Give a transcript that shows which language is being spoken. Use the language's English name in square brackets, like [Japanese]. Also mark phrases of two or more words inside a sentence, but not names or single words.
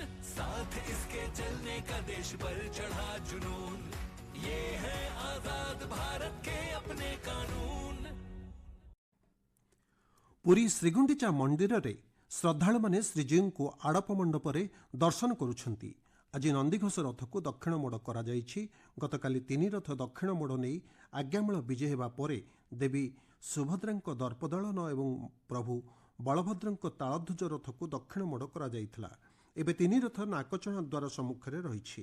[Hindi] साथ इसके चलने का देश पर चढ़ा जुनून। ये है आजाद भारत के अपने कानून। [Odia] ପୁରୀ ଶ୍ରୀଗୁଣ୍ଡିଚା ମନ୍ଦିର ରେ ଶ୍ରଦ୍ଧାଳୁ ମାନେ ଶ୍ରୀଜୀବ କୁ ଆଡ଼ପ ମଣ୍ଡପ ରେ ଦର୍ଶନ କରୁଛନ୍ତି। ଆଜି ନନ୍ଦିଘୋଷ ରଥକୁ ଦକ୍ଷିଣ ମୋଡ଼ କରାଯାଇଛି। ଗତକାଲି 3 ରଥ ଦକ୍ଷିଣ ମୋଡ଼ ନେଇ ଆଜ୍ଞାମାଳ ବିଜେ ହେବା ପରେ ଦେବୀ ସୁଭଦ୍ରାଙ୍କ ଦର୍ପଦଳନ ଏବଂ ପ୍ରଭୁ ବଳଭଦ୍ରଙ୍କ ତାଳଧ୍ୱଜ ରଥକୁ ଦକ୍ଷିଣ ମୋଡ଼ କରାଯାଇଥିଲା। ଏବେ 3 ରଥ ନାକଚଣା ଦ୍ୱାର ସମ୍ମୁଖରେ ରହିଛି।